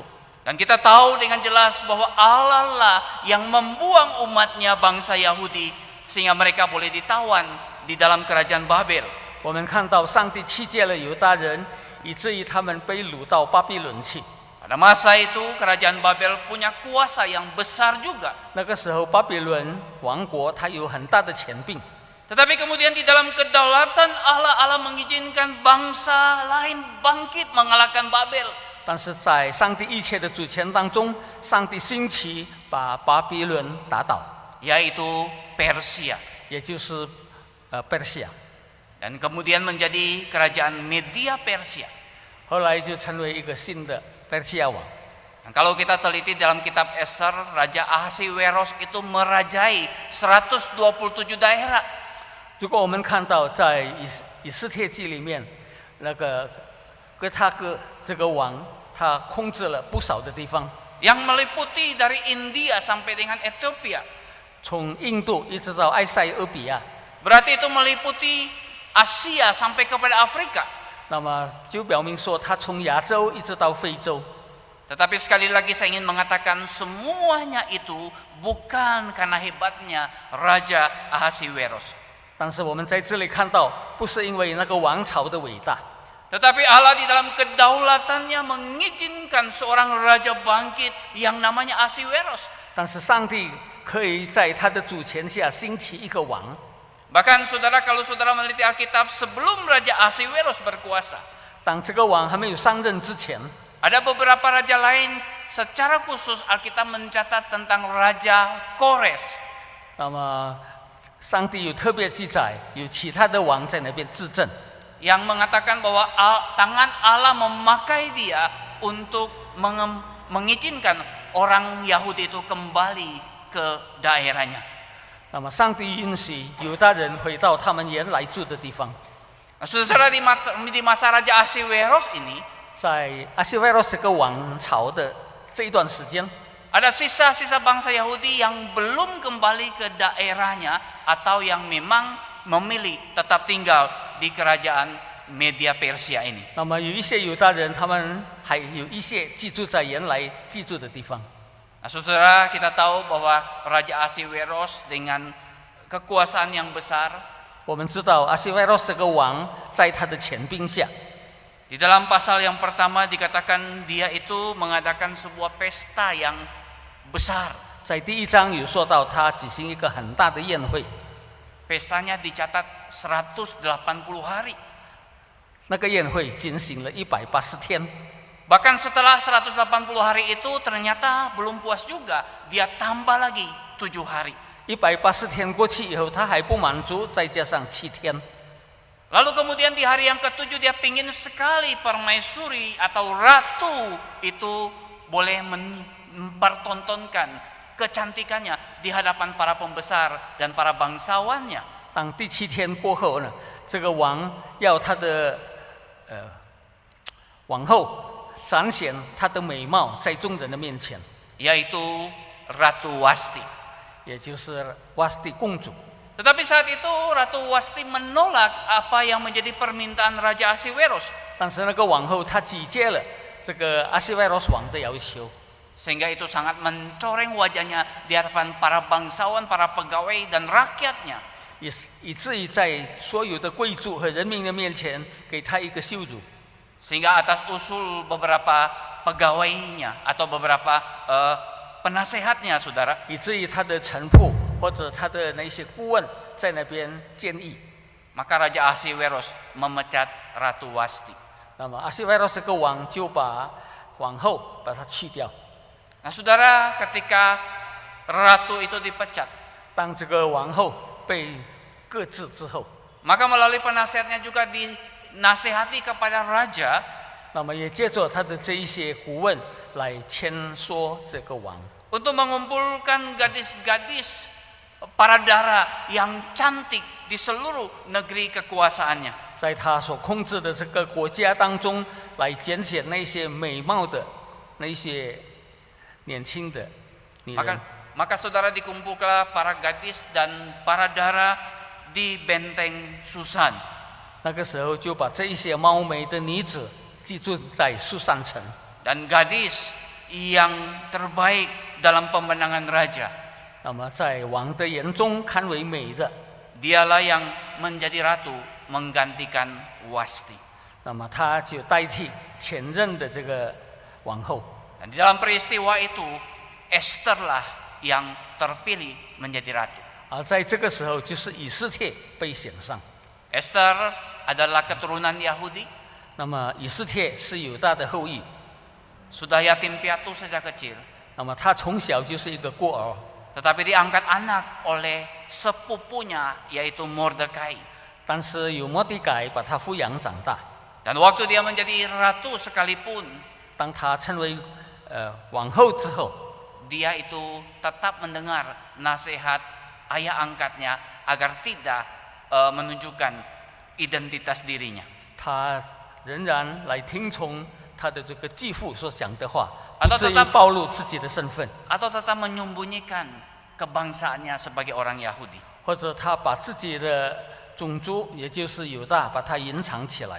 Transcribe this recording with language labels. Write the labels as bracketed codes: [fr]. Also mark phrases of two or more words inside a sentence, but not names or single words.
[id] Dan kita tahu dengan jelas bahwa Allah lah yang membuang umatnya bangsa Yahudi sehingga mereka boleh ditawan di dalam kerajaan Babel. [zh] 我们看到上帝弃绝了犹大人，以至于他们被掳到巴比伦去。 [id] Pada masa itu kerajaan Babel punya kuasa yang besar juga. [zh] 那个时候巴比伦王国它有很大的权柄， [id] Tetapi kemudian di dalam kedaulatan Allah mengizinkan bangsa lain bangkit mengalahkan Babel. [zh] 但是在上帝一切的主权当中，上帝兴起把巴比伦打倒， [id] Yaitu Persia. [zh] 也就是波斯亚， [id] Dan kemudian menjadi kerajaan Media Persia. [zh] 后来就成为一个新的波斯亚王。 [id] Dan kalau kita teliti dalam kitab Esther, Raja Ahasiweros itu merajai 127 daerah. [zh] 如果我们看到在以斯帖记里面，那个哥他哥这个王，他控制了不少的地方， [id] Yang meliputi dari India sampai dengan Ethiopia. [zh] 从印度一直到埃塞俄比亚， [id] Berarti itu meliputi Asia sampai kepada Afrika. [zh] 那么就表明说，他从亚洲一直到非洲。 [id] Tetapi sekali lagi saya ingin mengatakan semuanya itu bukan karena hebatnya Raja Ahasiweros. [zh] 但是我们在这里看到，不是因为那个王朝的伟大， [id] Tetapi Allah di dalam kedaulatannya mengizinkan seorang raja bangkit yang namanya Ahasiweros. [zh] 但是上帝可以在他的主权下兴起一个王。 [id] Bahkan saudara, kalau saudara meneliti Alkitab, sebelum Raja Ahasiweros berkuasa, [zh] 当这个王还没有上任之前， [id] ada beberapa raja lain. Secara khusus Alkitab mencatat tentang Raja Kores. [zh] 那么上帝有特别记载，有其他的王在那边治政。 [id] Yang mengatakan bahwa tangan Allah memakai dia untuk mengizinkan orang Yahudi itu kembali ke daerahnya. [zh] 那么上帝允许犹大人回到他们原来住的地方。 [id] Nah, saudara, di masa Raja Ahasiweros ini [zh] 在阿西维罗斯这个王朝的这一段时间， [id] ada sisa-sisa bangsa Yahudi yang belum kembali ke daerahnya atau yang memang memilih tetap tinggal di kerajaan Media Persia ini. [zh] 那么有一些犹大人，他们还有一些寄住在原来居住的地方。 [id] Nah, saudara, kita tahu bahwa Raja Ahasiweros dengan kekuasaan yang besar. [zh] 我们知道阿西维罗斯这个王在他的权柄下， [id] Di dalam pasal yang pertama dikatakan dia itu mengadakan sebuah pesta yang besar. [zh] 在第1章有说到他举行一个很大的宴会， [id] Pestanya dicatat 180 hari. [zh] 那个宴会进行了180天。 [id] Bahkan setelah 180 hari itu ternyata belum puas juga, dia tambah lagi 7 hari. [zh] 180 天过去以后，他还不满足，再加上7天。 [id] Lalu kemudian di hari yang ke-7 dia pingin sekali permaisuri atau ratu itu boleh mempertontonkan kecantikannya di hadapan para pembesar dan para bangsawannya. [zh] 当第7天过后呢，这个王要他的王后展现她的美貌在众人的面前， [id] Yaitu Ratu Wasti. [zh] 也就是瓦斯蒂公主。 [id] Tetapi saat itu Ratu Wasti menolak apa yang menjadi permintaan Raja Ahasiweros. [zh] 但是那个王后她拒绝了这个阿西维罗斯王的要求， [id] Sehingga itu sangat mencoreng wajahnya di hadapan para bangsawan, para pegawai dan rakyatnya. [zh] 以至于在所有的贵族和人民的面前给她一个羞辱。 [id] Sehingga atas usul beberapa pegawainya atau beberapa penasehatnya, saudara, [zh] 以至于他的臣仆或者他的那些顾问在那边建议， [id] maka Raja Ahasiweros memecat Ratu Wasti. [zh] 那么阿西维罗斯这个王就把皇后把她去掉。 [id] Nah, saudara, ketika ratu itu dipecat, [zh] 当这个王后被搁置之后， [id] maka melalui penasehatnya juga dinasehati kepada raja [zh] 那么也借着他的这一些顾问来劝说这个王， [id] untuk mengumpulkan gadis-gadis para dara yang cantik di seluruh negeri kekuasaannya. [zh] 在他所控制的这个国家当中来拣选那些美貌的那些年轻的女人。 [id] Maka saudara dikumpulkan para gadis dan para dara di benteng Susan. [zh] 那个时候就把这一些貌美的女子寄住在苏珊城， [id] Dan gadis yang terbaik dalam pemenangan raja. [zh] 那么在王的眼中看为美的， [id] Dialah yang menjadi ratu menggantikan Wasti. [zh] 那么他就代替前任的这个王后。 [id] Dan di dalam peristiwa itu Esther lah yang terpilih menjadi ratu. [zh] 而在这个时候，就是以斯帖被选上。 [id] Esther adalah keturunan Yahudi, [zh] 那么以斯帖是犹大的后裔， [id] sudah yatim piatu sejak kecil, [zh] 那么他从小就是一个孤儿， [id] tetapi diangkat anak oleh sepupunya yaitu Mordekai. [zh] 但是有摩底改把他抚养长大。 [id] Dan waktu dia menjadi ratu sekalipun, [zh] 当他成为王后之后， [id] dia itu tetap mendengar nasihat ayah angkatnya agar tidak menunjukkan identitas dirinya. [zh] 他仍然来听从他的这个继父所讲的话， [id] Atau [zh] 不至于 [id] tetap [zh] 暴露自己的身份， [id] Atau tetap menyembunyikan kebangsaannya sebagai orang Yahudi. [zh] 或者他把自己的种族，也就是犹大，把它隐藏起来。